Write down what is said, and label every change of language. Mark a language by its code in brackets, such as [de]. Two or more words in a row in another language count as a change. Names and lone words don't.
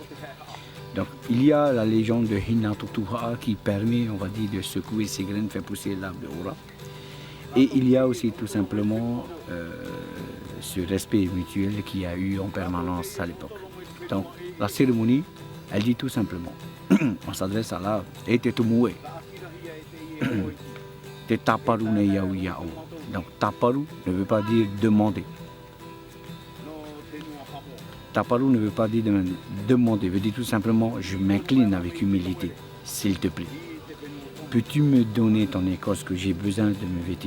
[fr] Donc il y a la légende de Hinatutuha qui permet, on va dire, de secouer ses graines, faire pousser l'arbre de Ora. Et il y a aussi tout simplement ce respect mutuel qu'il y a eu en permanence à l'époque. Donc la cérémonie, elle dit tout simplement, on s'adresse à l'arbre, et [ty] te tumue, te taparu ne yau yau. [fr] Donc taparu ne veut pas dire demander. Taparu ne veut pas dire demander, veut dire tout simplement je m'incline avec humilité, s'il te plaît. Peux-tu me donner ton écorce que j'ai besoin de me vêtir?